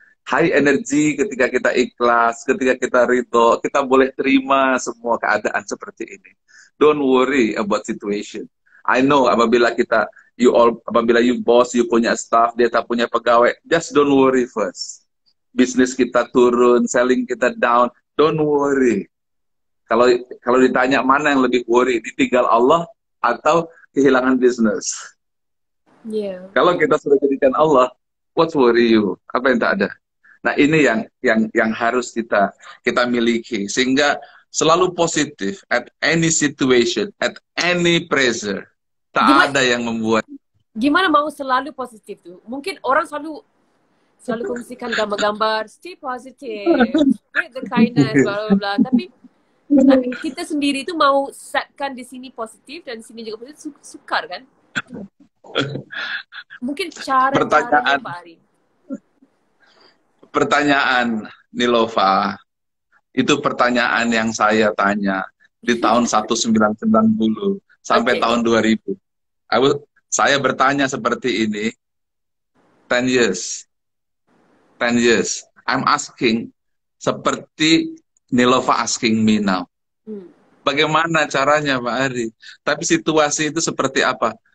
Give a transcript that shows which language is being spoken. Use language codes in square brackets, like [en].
[en] high energy [ms] ketika kita ikhlas, ketika kita ridho, kita boleh terima semua keadaan seperti ini. [en] Don't worry about situation. I know [ms] apabila apabila [en] you boss, you punya staff, [ms] dia tak punya pegawai, [en] just don't worry first. [ms] Bisnis kita turun, selling kita down, [en] don't worry. [ms] Kalau ditanya mana yang lebih worry, ditinggal Allah atau kehilangan bisnis? [en] Yeah. [ms] Kalau kita sudah jadikan Allah, [en] what worry you? [ms] Apa yang tak ada? Nah, ini yang harus kita miliki sehingga selalu positif [en] at any situation, at any pressure. [ms] Tak ada yang membuat. Gimana mau selalu positif tuh? Mungkin orang selalu kongsikan gambar-gambar, [en] stay positive, spread the kindness, bla bla [ms] bla. Tapi kita sendiri itu mau setkan di sini positif dan di sini juga positif, sukar kan? Mungkin cara-caranya Pak Ari. Pertanyaan Nilova, itu pertanyaan yang saya tanya di tahun 1990 sampai tahun 2000. Saya bertanya seperti ini 10 years. [en] 10 years. I'm asking seperti Nilova asking me now. [ms] Bagaimana caranya Pak Ari? Tapi situasi itu seperti apa?